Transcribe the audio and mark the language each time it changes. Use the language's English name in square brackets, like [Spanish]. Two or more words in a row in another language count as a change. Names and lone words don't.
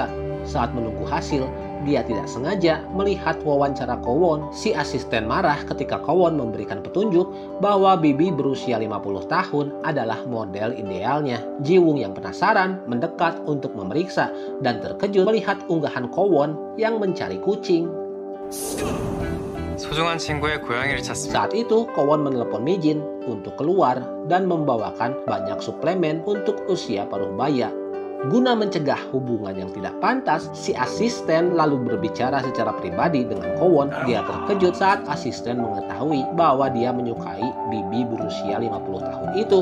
[Indonesian] Saat menunggu hasil, dia tidak sengaja melihat wawancara Kwon. Si asisten marah ketika Kwon memberikan petunjuk bahwa Bibi berusia 50 tahun adalah model idealnya. Ji-woong yang penasaran mendekat untuk memeriksa dan terkejut melihat unggahan Kwon yang mencari kucing. [Korean] 소중한 친구의 고양이를 찾습니다. [Indonesian] Saat itu, Kwon menelepon Mi-jin untuk keluar dan membawakan banyak suplemen untuk usia paruh baya. Guna mencegah hubungan yang tidak pantas, si asisten lalu berbicara secara pribadi dengan Kwon. Dia terkejut saat asisten mengetahui bahwa dia menyukai Bibi berusia 50 tahun itu.